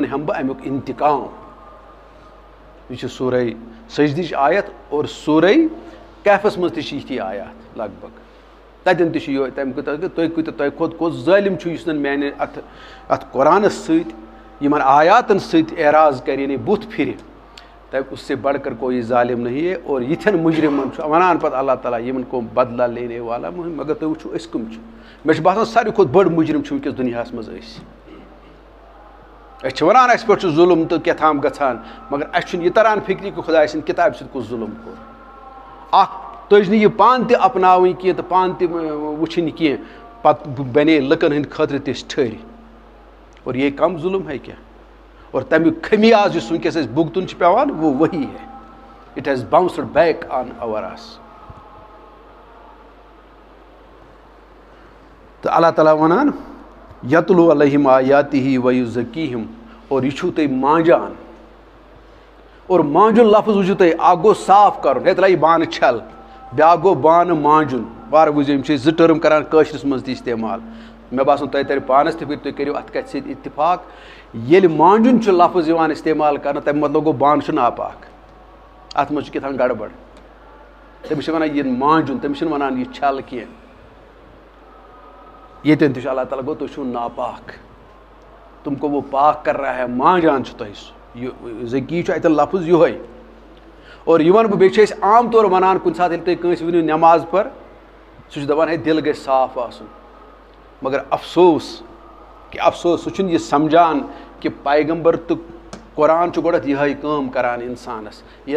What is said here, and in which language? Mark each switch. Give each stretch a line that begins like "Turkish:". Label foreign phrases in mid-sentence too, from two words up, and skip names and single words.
Kashmiri: ہٮ۪مہٕ بہٕ امیُک انتقام یہ چھِ سورہ سجدٕچ آیت اور سورہ کہفس منٛز تہِ چھِ یِتھی آیات لگ بگ تتٮ۪ن تہِ چھُ یِہوے تمہِ تُہۍ کۭتیاہ تۄہہِ کھۄتہٕ کُس ظٲلِم چھُ یُس نہٕ میانہِ اتھ قرآنس سۭتۍ یِمن آیاتن سۭتۍ اعراض کرِ یعنی بُتھ پھرِ
Urdu: تب اس سے بڑھ کر کوئی ظالم نہیں ہے اور
Kashmiri: یِتھٮ۪ن مُجرمن چھُ ونان پتہٕ اللہ تعالیٰ یِمن
Urdu: کو بدلہ لینے والا
Kashmiri: مگر تُہۍ وٕچھِو أسۍ کٕم چھِ مےٚ چھُ باسان ساروی کھۄتہٕ بٔڑ مُجرم چھُ وٕنکٮ۪س دُنیاہس منٛز أسۍ چھِ ونان اَسہِ پٮ۪ٹھ چھُ ظُلم تہٕ کیٛاہ تام گژھان مگر اَسہِ چھُنہٕ یہِ تران فِکرِ کہِ خۄداے سٕنٛدِ کِتابہِ سۭتۍ کُس ظُلم کوٚر اکھ تُج نہٕ یہِ پانہٕ تہِ اپناوٕنۍ کینٛہہ تہٕ پانہٕ تہِ وٕچھِنۍ کینٛہہ پتہٕ بنے لُکن ہٕنٛدِ خٲطرٕ تِژھ ٹھٔرۍ
Urdu: اور یہ کم ظُلم ہے کیا
Kashmiri: اور تمیُک خمیاز یُس وٕنکٮ۪س اَسہِ بُگتُن چھُ پیٚوان
Urdu: وہ وہی ہے
English: it has bounced back on
Urdu: اور اس
Kashmiri: تہٕ اللہ تعالیٰ ونان
Arabic: یتلو علیہم آیاتہ ویزکیہم
Kashmiri: اور یہ چھُو تُہۍ مانٛجان اور مانجُن لفظ وٕچھِو تُہۍ اکھ گوٚو صاف کرُن ہے ترٛایہِ بانہٕ چھل بیٛاکھ گوٚو بانہٕ مانجُن وارٕ بوٗزِو یِم چھِ زٕ ٹٔرٕم کران کٲشرِس منٛز تہِ استعمال مےٚ باسان تۄہہِ ترِ پانس تہِ فِکرِ تُہۍ کٔرِو اَتھ کَتھِ سۭتۍ اتفاق ییٚلہِ مانجُن چھُ لفظ یِوان استعمال کرنہٕ تَمیُک مطلب گوٚو بانہٕ چھُ ناپاک اَتھ منٛز چھُ کیٛاہ تام گڑبڑ تٔمِس چھِ ونان یہِ مانجُن تٔمِس چھِنہٕ ونان یہِ چھل کینٛہہ ییٚتٮ۪ن تہِ چھُ اللہ تعالیٰ گوٚو تُہۍ چھُو ناپاک
Urdu: تم کو وہ پاک کر رہا ہے
Kashmiri: مانجان چھُ تۄہہِ سُہ ذکی چھُ اَتٮ۪ن لفظ یِہوے اور یہِ وَنہٕ بہٕ بیٚیہِ چھِ أسۍ عام طور وَنان کُنہِ ساتہٕ ییٚلہِ تُہۍ کٲنٛسہِ ؤنِو نٮ۪ماز پَر سُہ چھُ دَپان ہے دِل گژھِ صاف آسُن مگر افسوس سُہ چھُنہٕ یہِ سمجھان کہِ پیغمبر تہٕ قرآن چھُ گۄڈٕ یِہوے کٲم کران اِنسانس ییٚلہِ